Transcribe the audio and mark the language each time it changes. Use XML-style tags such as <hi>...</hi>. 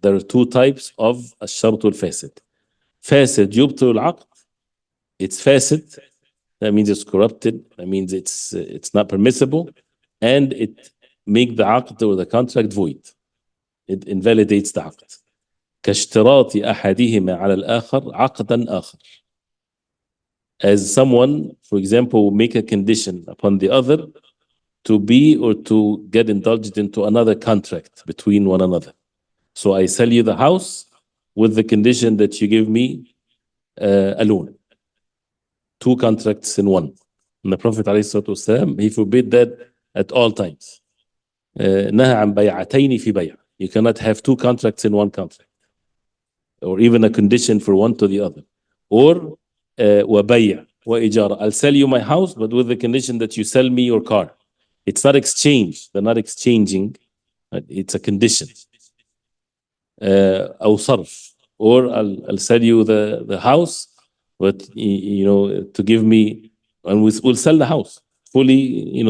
<en>There are two types of الشرط الفاسد.</en> <ar>فاسد يبطل العقد. It's فاسد.</ar> <en>That means it's corrupted. That means it's not permissible, and it make the عقد or the contract void. It invalidates the عقد.</en> <ar>كاشتراط أحدهما على الآخر عقدا آخر.</ar> <en>As someone, for example, will make a condition upon the other to be or to get indulged into another contract between one another. So I sell you the house with the condition that you give me a loan. Two contracts in one. And the Prophet ﷺ, he forbid that at all times.</en> <ar>نهى عن بيعتين في بيع.</ar> <en>You cannot have two contracts in one contract, or even a condition for one to the other.</en> <ar>Or وبيع وإجارة.</ar> <en>I'll sell you my house, but with the condition that you sell me your car. It's not exchange. They're not exchanging. It's a condition.</en> <ar>أو صرف.</ar> <en>Or I'll sell you the house, but to give me, and we'll sell the house fully.</en>